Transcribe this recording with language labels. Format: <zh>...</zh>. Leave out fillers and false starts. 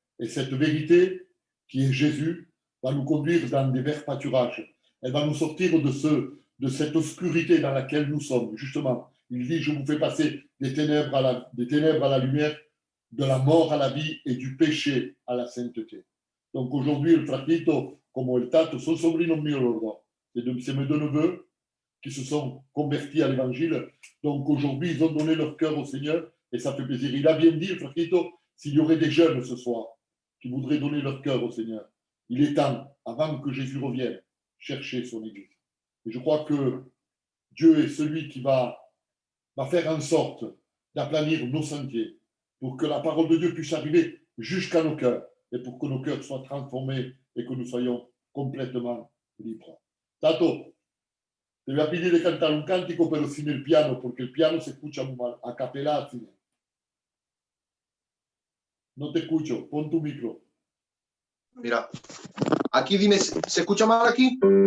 <fr>Et cette vérité, qui est Jésus, va nous conduire dans des verts pâturages. Elle va nous sortir de cette obscurité dans laquelle nous sommes. Justement, il dit, je vous fais passer des ténèbres à la lumière, de la mort à la vie et du péché à la sainteté. Donc aujourd'hui,</fr> <es>el fratello, como el tato, son sobrinos míos los dos.</es> <fr>C'est mes deux neveux qui se sont convertis à l'évangile. Donc aujourd'hui, ils ont donné leur cœur au Seigneur et ça fait plaisir. Il a bien dit, el fratello, s'il y aurait des jeunes ce soir qui voudraient donner leur cœur au Seigneur, il est temps, avant que Jésus revienne, chercher son Église. Et je crois que Dieu est celui qui va faire en sorte d'aplanir nos sentiers pour que la parole de Dieu puisse arriver jusqu'à nos cœurs et pour que nos cœurs soient transformés et que nous soyons complètement libres.</fr> <es>Tato, te voy a pedir de cantar un cántico pero sin el piano, porque el piano se escucha muy mal, a capela. No te escucho, pon tu micro. Mira, aquí dime, ¿se escucha mal aquí?</es>